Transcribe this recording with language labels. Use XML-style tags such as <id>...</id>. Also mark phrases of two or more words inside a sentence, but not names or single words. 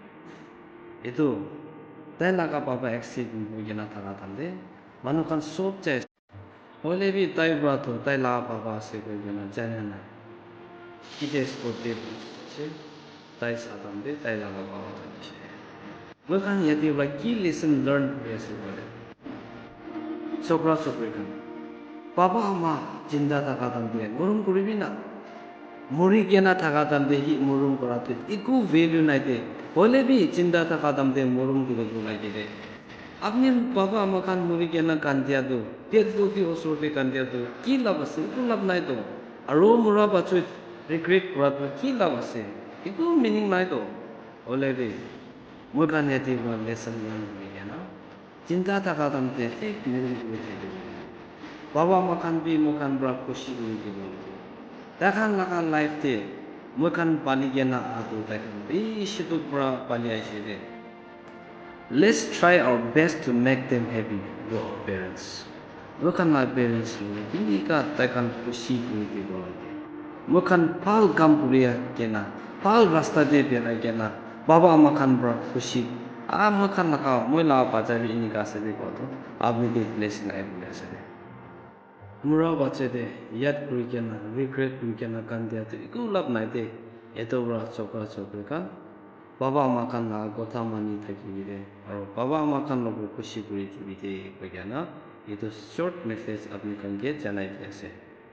<nag>itu tai laga baba accident hoi kena thaka tande manu khan sob jai hoile bi tai bra to tai laga baba se koi kena chena na kite sport te che tai sadam de tai laga baba che moi khan yati bra ki</nag> <en>lesson learn</en> <nag>kuri ase bole chokra chokri khan baba ama jinda thaka tande murum kuribi na muri kena thaka tande hi murum korate iku value nai de hole bi jinda thaka tande murum kuri nai de apni baba ama khan muri kena kandia do dead body osor te kandia do ki lab ase iku lab nai do aro mura bachu regret kora to ki lab ase iku meaning nai do hole bi moi khan yati bra</nag> <en>lesson learn</en> <nag>kuri kena jinda thaka tande ek murum kuri de baba makan bi makan bra khushi kuri dibo takhan laga life te makan bali gena adu takhan bi shitu bra bali aise de</nag> <en>let's try our best to make them happy your parents</en> <nag>makan</nag> <en>my parents</en> <nag>ni ka takhan khushi kuri dibo makan pal kam kuri gena pal rasta de bera gena baba makan bra khushi makan laga moi la baja bi ni ka se de ko to abni de blessing ai bole ase mura bache de yat kuri kena regret kuri kena kandia to iku lab nai de eto bra chokra chokri ka baba makan la kotha mani thaki de aro baba makan logo khushi kuri thibi de ko kena itu</nag> <en>short message</en> <nag>apni kan ge janai ase</nag>